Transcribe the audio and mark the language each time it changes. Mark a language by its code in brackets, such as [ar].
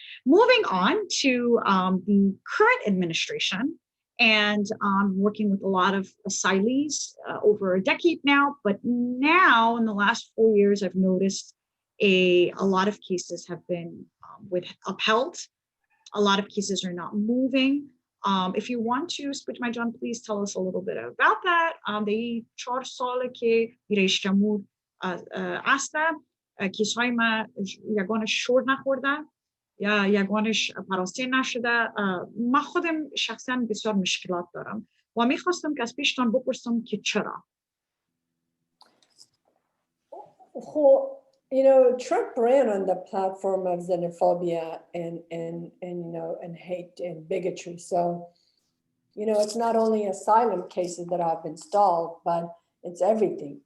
[en] Moving on to the current administration, and working with a lot of asylees over a decade now, but now in the last 4 years, I've noticed a lot of cases have been upheld. A lot of cases are not moving. If you want to, Spojmie John, please tell us a little bit about that. [fa] The 4 ساله که رئیس جمهور است، کیس‌های ما یگانش شور نخورده یا یگانش پراسته نشده. من خودم شخصا بسیار مشکلات دارم و میخواستم که از پیشتان بپرسم که چرا. [en] Trump ran on the platform of xenophobia and hate and bigotry. So, it's not only asylum cases that have been stalled, but it's everything.